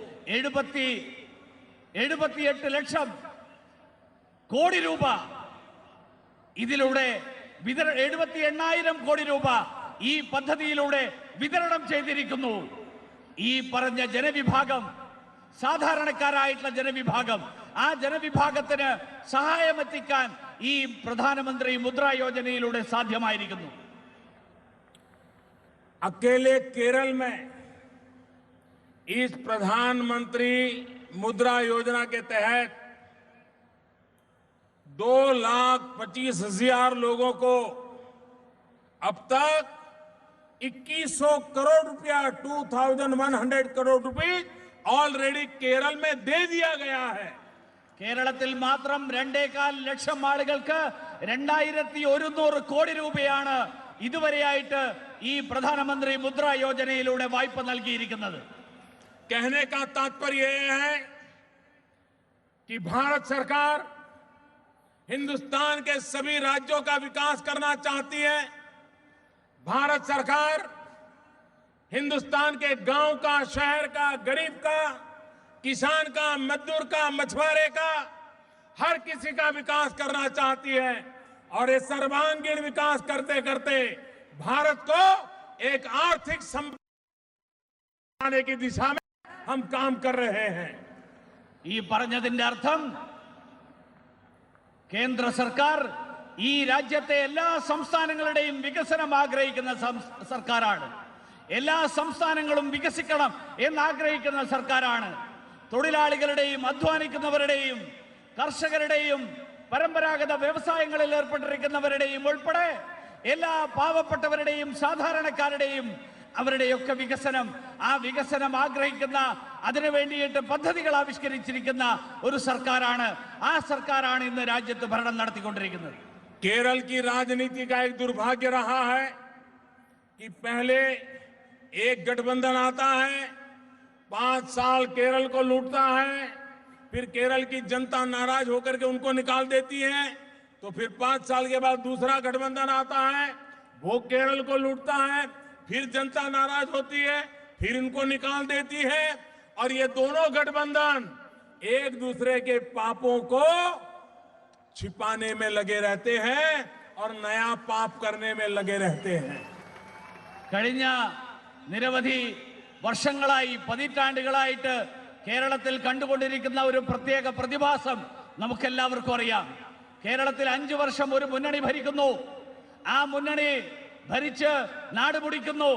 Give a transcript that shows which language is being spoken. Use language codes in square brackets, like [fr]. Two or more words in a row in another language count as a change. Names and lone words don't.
[ml] 78 ലക്ഷം കോടി രൂപ ഇതിലൂടെ 78,000 കോടി രൂപ ഈ പദ്ധതിയിലൂടെ വിതരണം ചെയ്തിരിക്കുന്നു. ഈ പറഞ്ഞ ജനവിഭാഗം, സാധാരണക്കാരായിട്ടുള്ള ജനവിഭാഗം, ആ ജനവിഭാഗത്തിന് സഹായമെത്തിക്കാൻ ഈ പ്രധാനമന്ത്രി മുദ്രാ യോജനയിലൂടെ സാധ്യമായിരിക്കുന്നു. [hi] अकेले केरल में इस प्रधानमंत्री मुद्रा योजना के तहत 2,25,000 लोगों को अब तक 2100 करोड़ रुपया 2,100 करोड़ रुपए ऑलरेडी केरल में दे दिया गया है. [ml] കേരളത്തിൽ മാത്രം 2.25 ലക്ഷം ആളുകൾക്ക് 2,100 കോടി രൂപയാണ് ഇതുവരെയായിട്ട് ഈ പ്രധാനമന്ത്രി മുദ്രാ യോജനയിലൂടെ വായ്പ നൽകിയിരിക്കുന്നത്. [hi] कहने का तात्पर्य यह है कि भारत सरकार हिंदुस्तान के सभी राज्यों का विकास करना चाहती है. भारत सरकार हिंदुस्तान के गांव का, शहर का, गरीब का, किसान का, मजदूर का, मछुआरे का, हर किसी का विकास करना चाहती है. और ये सर्वांगीण विकास करते करते भारत को एक आर्थिक संपन्न की दिशा में हम काम कर रहे हैं. [ml] ഈ പറഞ്ഞതിന്റെ അർത്ഥം കേന്ദ്ര സർക്കാർ ഈ രാജ്യത്തെ എല്ലാ സംസ്ഥാനങ്ങളുടെയും വികസനം ആഗ്രഹിക്കുന്ന സർക്കാരാണ്. എല്ലാ സംസ്ഥാനങ്ങളും വികസിക്കണം എന്നാഗ്രഹിക്കുന്ന സർക്കാരാണ്. തൊഴിലാളികളുടെയും അധ്വാനിക്കുന്നവരുടെയും കർഷകരുടെയും പരമ്പരാഗത വ്യവസായങ്ങളിൽ ഏർപ്പെട്ടിരിക്കുന്നവരുടെയും ഉൾപ്പെടെ എല്ലാ പാവപ്പെട്ടവരുടെയും സാധാരണക്കാരുടെയും അവരുടെയൊക്കെ വികസനം, ആ വികസനം ആഗ്രഹിക്കുന്ന, അതിനു വേണ്ടിയിട്ട് പദ്ധതികൾ ആവിഷ്കരിച്ചിരിക്കുന്ന ഒരു സർക്കാരാണ്. ആ സർക്കാരാണ് ഇന്ന് രാജ്യത്ത് ഭരണം നടത്തിക്കൊണ്ടിരിക്കുന്നത്. [hi] केरल की राजनीति का एक दुर्भाग्य रहा है कि पहले एक गठबंधन आता है, 5 साल केरल को लूटता है, फिर केरल की जनता नाराज होकर के उनको निकाल देती है, तो फिर 5 साल के बाद दूसरा गठबंधन आता है, वो केरल को लूटता है, फिर जनता नाराज होती है, फिर इनको निकाल देती है, और ये दोनों गठबंधन एक दूसरे के पापों को छिपाने में लगे रहते हैं और नया पाप करने में लगे रहते हैं. [ml] കഴിഞ്ഞ നിരവധി വർഷങ്ങളായി, പതിറ്റാണ്ടുകളായിട്ട് കേരളത്തിൽ കണ്ടുകൊണ്ടിരിക്കുന്ന ഒരു പ്രത്യേക പ്രതിഭാസം നമുക്കെല്ലാവർക്കും അറിയാം. കേരളത്തിൽ 5 വർഷം ഒരു മുന്നണി ഭരിക്കുന്നു. ആ മുന്നണി ഭരിച്ച് നാട് മുടിക്കുന്നു.